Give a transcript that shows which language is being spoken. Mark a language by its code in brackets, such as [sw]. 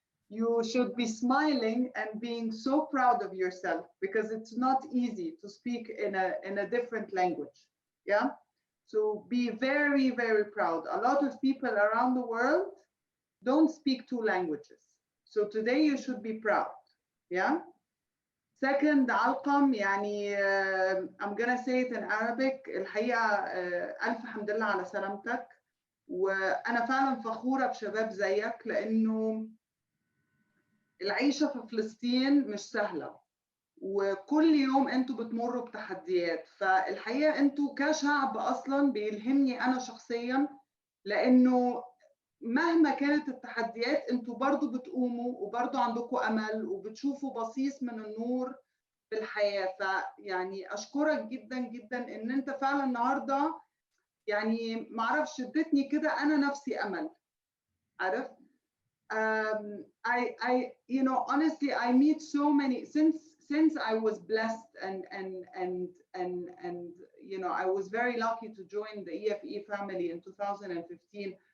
[en] You should be smiling and being so proud of yourself, because it's not easy to speak in a different language. Yeah. So be very, very proud. A lot of people around the world don't speak two languages. So today you should be proud. Yeah. Second, Alqam, يعني I'm gonna say it in Arabic. [ar] الحقيقة ألف حمد لله على سلامتك. وأنا فعلا فخورة بشباب زيك، لأنه العيشة في فلسطين مش سهلة، وكل يوم انتوا بتمروا بتحديات. فالحقيقة انتوا كشعب أصلا بيلهمني أنا شخصيا، لأنه مهما كانت التحديات انتوا برضو بتقوموا، وبرضو عندكم امل، وبتشوفوا بصيص من النور في الحياة. فيعني اشكرك جدا جدا ان انت فعلا النهاردة يعني معرفش ادتني كده انا نفسي امل. [en] عارف honestly I meet so many since I was blessed and I was very lucky to join the EFE family in 2015.